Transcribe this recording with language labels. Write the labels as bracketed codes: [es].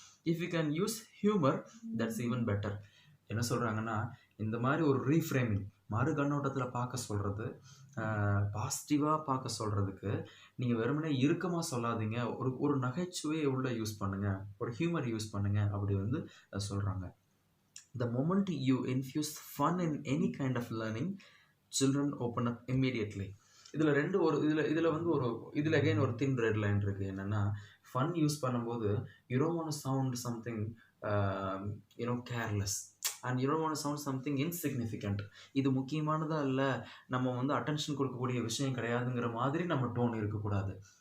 [en] If you can use humour, that's even better. [ta] என்ன சொல்கிறாங்கன்னா, இந்த மாதிரி ஒரு ரீஃப்ரேமிங், மறு கண்ணோட்டத்தில் பார்க்க சொல்கிறது, பாசிட்டிவாக பார்க்க சொல்கிறதுக்கு நீங்கள் வெறுமனே இறுக்கமாக சொல்லாதீங்க, ஒரு நகைச்சுவையை உள்ள யூஸ் பண்ணுங்கள், ஒரு ஹியூமர் யூஸ் பண்ணுங்கள் அப்படி வந்து சொல்கிறாங்க. [en] The moment you infuse fun in any kind of learning, children open up immediately. [ta] இதில் வந்து இதில் அகைன் ஒரு தின் ரெட் லைன் இருக்குது. என்னென்னா, ஃபன் யூஸ் பண்ணும்போது [en] you don't want to sound something careless and you don't want to sound something insignificant. [ta] இது முக்கியமானதா இல்லை, நம்ம வந்து அட்டென்ஷன் கொடுக்கக்கூடிய விஷயம் கிடையாதுங்கிற மாதிரி நம்ம டோன் இருக்கக்கூடாது.